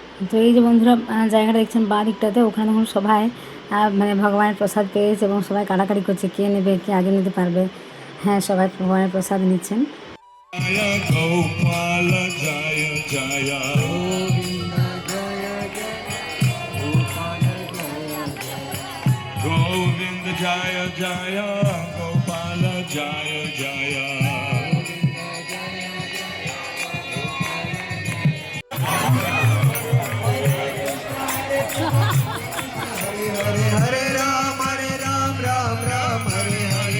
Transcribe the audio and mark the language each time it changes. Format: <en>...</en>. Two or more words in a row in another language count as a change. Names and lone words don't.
<bn>তো এই যে বন্ধুরা জায়গাটা দেখছেন বাঁ দিকটাতে, ওখানে দেখুন সবাই মানে ভগবানের প্রসাদ পেয়েছে এবং সবাই কাটাকাটি করছে কে নেবে, কে আগে নিতে পারবে। হ্যাঁ, সবাই ভগবানের প্রসাদ নিচ্ছেন। Jaya Gopala Jaya Jaya Govinda Jaya Jaya Gopala Jaya Jaya Hare Ram, Ram Ram, Hare Hare.</bn>